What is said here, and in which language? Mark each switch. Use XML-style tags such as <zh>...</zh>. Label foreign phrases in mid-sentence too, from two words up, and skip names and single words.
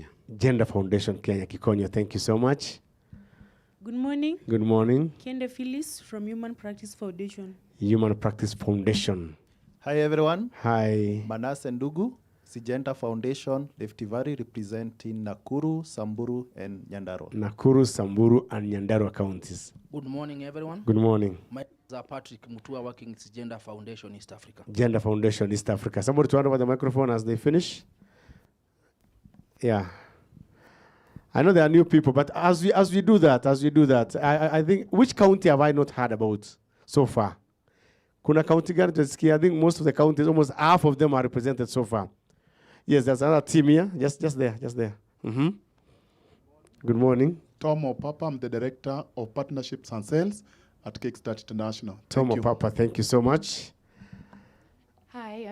<en>Gender Foundation Kenya, Kikonyo. Thank you so much. Good morning. Good morning. Kende Phyllis from Human Practice Foundation. Human Practice Foundation. Hi, everyone. Hi. Manas Ndugu, Syngenta Foundation, Rift Valley, representing Nakuru, Samburu, and Nyandarua. Nakuru, Samburu, and Nyandarua counties. Good morning, everyone. Good morning. My name is Patrick Mutua, working with Gender Foundation East Africa. Gender Foundation East Africa. Somebody to hand over the microphone as they finish. Yeah. I know there are new people, but as we do that, I think, which county have I not heard about so far?</en> <sw>Kuna county gani tutasikia?</sw> <en>I think most of the counties, almost half of them are represented so far. Yes, there's another team here. Just there. Good morning. Tom Opapa, I'm the Director of Partnerships and Sales at Kickstart International. Tom Opapa, thank you so much. Hi, I'm</en>